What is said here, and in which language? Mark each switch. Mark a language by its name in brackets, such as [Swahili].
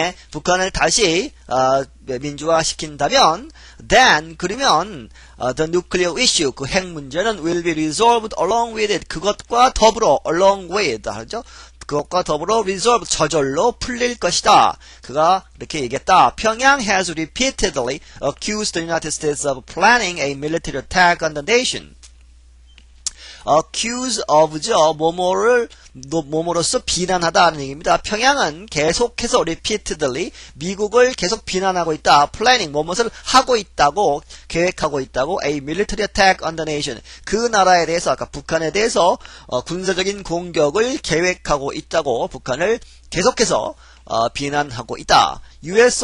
[Korean] 북한을 다시 민주화시킨다면 [English] then [Korean] 그러면 [English] the nuclear issue [Korean] 그 핵 문제는 [English] will be resolved along with it [Korean] 그것과 더불어 [English] along with [Korean] 하죠. 그것과 더불어 [English] resolve [Korean] 저절로 풀릴 것이다. 그가 이렇게 얘기했다. [English] 평양 has repeatedly accused the United States of planning a military attack on the nation. accuse of죠. [Korean] 뭐뭐를 뭐뭐로써 비난하다는 얘기입니다. 평양은 계속해서 [English] repeatedly [Korean] 미국을 계속 비난하고 있다. [English] planning [Korean] 뭐뭇을 하고 있다고 계획하고 있다고 [English] a military attack on the nation [Korean] 그 나라에 대해서 아까 북한에 대해서 군사적인 공격을 계획하고 있다고 북한을 계속해서 비난하고 있다. U.S.